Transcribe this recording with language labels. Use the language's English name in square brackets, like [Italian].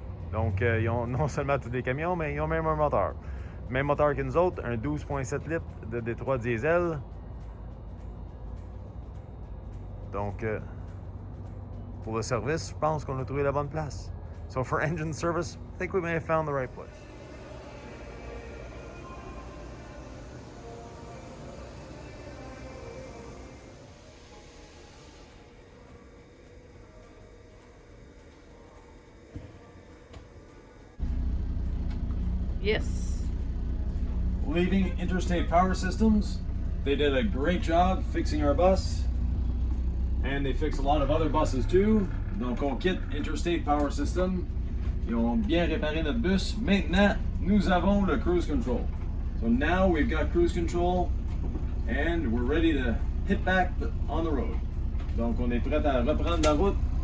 [French] Donc, ils ont non seulement tous des camions, mais ils ont même un moteur. Même moteur que nous autres, un 12.7 litres de Detroit Diesel. Donc, pour le service, je pense qu'on a trouvé la bonne place. [English] So for engine service, I think we may have found the right place. Yes. Leaving Interstate Power Systems, they did a great job fixing our bus, and they fixed a lot of other buses too. [French] Donc on quitte Interstate Power System. Ils ont bien réparé notre bus. Maintenant, nous avons le cruise control. [English] So now we've got cruise control, and we're ready to hit back on the road. [French] Donc on est prêt à reprendre la route.